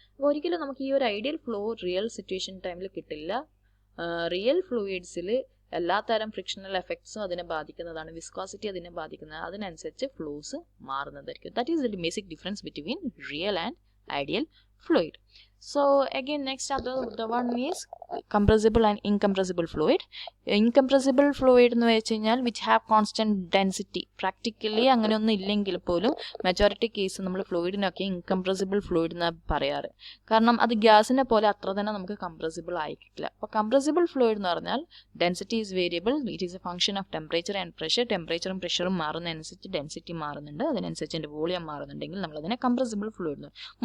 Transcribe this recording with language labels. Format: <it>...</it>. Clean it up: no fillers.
<ml>അപ്പോൾ ഒരിക്കലും നമുക്ക് ഈ ഒരു ഐഡിയൽ ഫ്ലോ റിയൽ സിറ്റുവേഷൻ ടൈമിൽ കിട്ടില്ല. റിയൽ ഫ്ലൂയിഡ്സിൽ എല്ലാ തരം ഫ്രിക്ഷണൽ എഫക്ട്സും അതിനെ ബാധിക്കുന്നതാണ്, വിസ്കോസിറ്റി അതിനെ ബാധിക്കുന്നതാണ്. അതിനനുസരിച്ച് flows മാറുന്നതായിരിക്കും.</ml> <en>That is the basic difference between real and ideal fluid. So again next the one is compressible and incompressible fluid. Incompressible fluid</en> <ml>എന്ന് വെച്ച് കഴിഞ്ഞാൽ</ml> <en>which have constant density.</en> <ml>Practically അങ്ങനെയൊന്നും ഇല്ലെങ്കിൽ പോലും മെജോറിറ്റി കേസ് നമ്മൾ ഫ്ലൂയിഡിനൊക്കെ ഇൻകംപ്രസിബിൾ ഫ്ലൂയിഡ് എന്നാണ് പറയാറ്. കാരണം അത് ഗ്യാസിനെ പോലെ അത്ര തന്നെ നമുക്ക് കംപ്രസിബിൾ ആയിരിക്കില്ല. അപ്പോൾ കംപ്രസിബിൾ ഫ്ലൂയിഡ് എന്ന് പറഞ്ഞാൽ</ml> <en>Density is variable, it is a function of temperature and pressure.</en> <ml>ടെമ്പറേച്ചറും പ്രഷറും മാറുന്നതനുസരിച്ച് ഡെൻസിറ്റി മാറുന്നുണ്ട്, അതിനനുസരിച്ച് അതിൻ്റെ വോളിയം മാറുന്നുണ്ടെങ്കിൽ നമ്മൾ അതിനെ കംപ്രസിബിൾ ഫ്ലൂയിഡ് എന്ന് പറയും.</ml>